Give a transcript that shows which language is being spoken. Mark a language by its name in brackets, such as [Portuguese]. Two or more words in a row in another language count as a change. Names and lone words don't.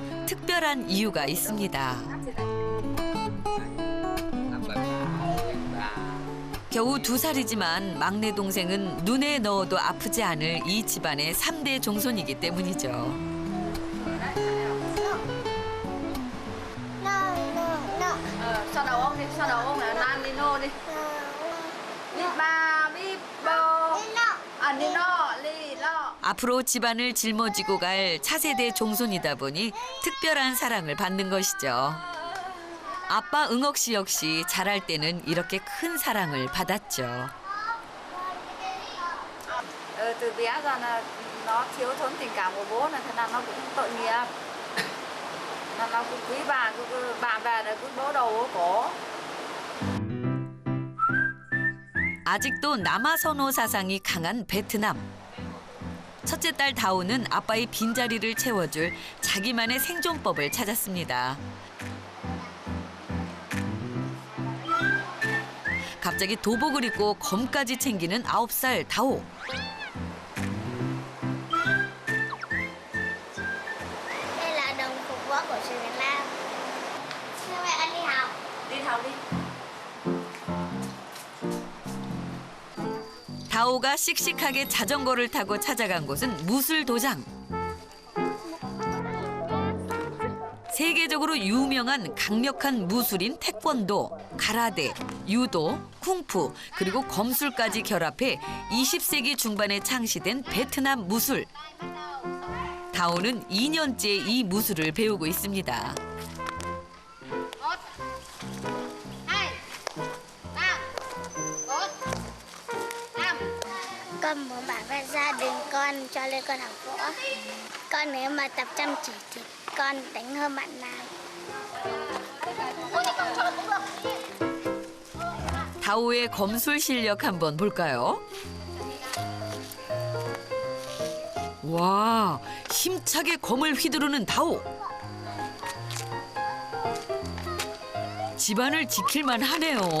[Korean] 특별한 이유가 있습니다. 겨우 2살이지만 막내 동생은 눈에 넣어도 아프지 않을 이 집안의 3대 종손이기 때문이죠. [English] No, no, no. [Vietnamese] Xoa đầu ông đi, xoa đầu ông là Nan Nino đi. Bip ba, bip bo. [Korean] 아, 니노, 리로. 앞으로 집안을 짊어지고 갈 차세대 종손이다 보니 특별한 사랑을 받는 것이죠. 아빠 응옥 씨 역시 자랄 때는 이렇게 큰 사랑을 받았죠. [Vietnamese] Từ bé ra là nó thiếu thốn tình cảm của bố là thế nào nó cũng tội nghiệp. Là nó cũng quý bà về là cứ bố đầu bố cổ. [Korean] 아직도 남아 선호 사상이 강한 베트남. 첫째 딸 다오는 아빠의 빈자리를 채워줄 자기만의 생존법을 찾았습니다. 갑자기 도복을 입고 검까지 챙기는 9살 다오. [Vietnamese] Đây là đồng phục võ của trường Việt Nam. Sao mẹ ăn đi học? Đi học đi. [Korean] 다오가 씩씩하게 자전거를 타고 찾아간 곳은 무술도장. 세계적으로 유명한 강력한 무술인 태권도, 가라데, 유도, 쿵푸, 그리고 검술까지 결합해 20세기 중반에 창시된 베트남 무술. 다오는 2년째 이 무술을 배우고 있습니다. [Vietnamese] Con muốn bảo vệ gia đình con cho nên con học võ. Con nếu mà tập chăm chỉ thì con đánh hơn bạn nào. [Korean] 다오의 검술 실력 한번 볼까요? 와, 힘차게 검을 휘두르는 다오. 집안을 지킬만 하네요.